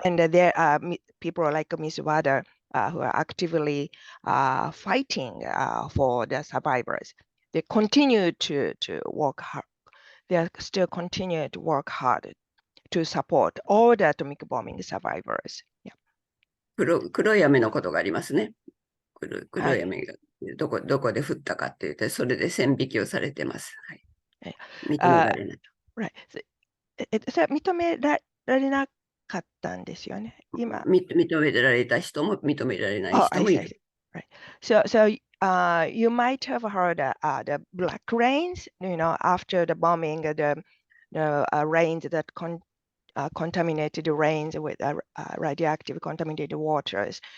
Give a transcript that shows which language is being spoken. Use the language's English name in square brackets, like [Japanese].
[English] And there are people like Ms. Wada who are actively fighting for the survivors. They continue to work hard. They are still continue to work hard to support all the atomic bombing survivors. Yeah. [Japanese] 黒い雨のことがありますね。黒はいい雨がどこで降ったかって言って、それで線引きをされてます。はい。認められない。 [English] Right. [Japanese] それは認められなかったんですよね。今。認められた人も認められない [English] Oh, [Japanese] 人もいる。 [English] Right. So you might have heard the black rains, after the bombing, the rains that contaminated the rains with radioactive contaminated waters.